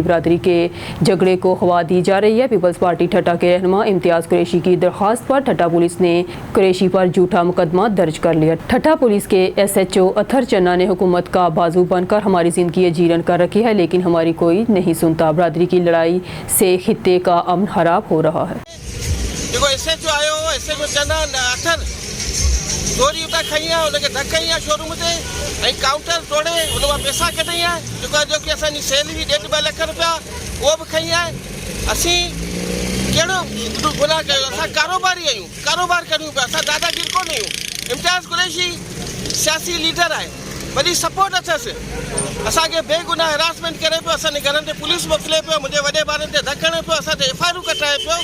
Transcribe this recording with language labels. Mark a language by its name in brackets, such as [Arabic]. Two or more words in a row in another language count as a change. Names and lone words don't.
[Hindi] बरादरी के झगड़े को हवा दी जा रही है। पीपल्स पार्टी ठट्ठा के रहनुमा इम्तियाज कुरैशी की दरख्वास्त पर ठट्ठा पुलिस ने कुरैशी पर झूठा मुकदमा दर्ज कर लिया। ठट्ठा पुलिस के SHO अथर चन्ना ने हुकूमत का बाजू बनकर हमारी जिंदगी जीरन कर रखी है, लेकिन हमारी कोई नहीं सुनता। बरादरी की लड़ाई से खित्ते का अमन खराब हो रहा है। [Sindhi] देखो SHO आयो, SHO चन्ना अथर चोरी उता खई है, उनके धक्कई है शोरूम ते ऐं काउंटर तोड़े उनवा पैसा कढई है, जो कि असांजी सैलरी 1.5 लख रुपया वो भी खई है। असी कहिड़ो गुनाह कयो? असां कारोबारी आहियूं, कारोबार करियूं पिया, असां दादागिरी कोन आहियूं। इम्तियाज़ कुरैशी सियासी लीडर है, वॾी सपोर्ट अथसि। असांखे बेगुनाह हरासमेंट करे पियो, असांजे घरनि ते पुलिस मोकिले पियो, मुंहिंजे वॾे ॿारनि ते धकणे पियो, असां ते FIR कटाए पियो।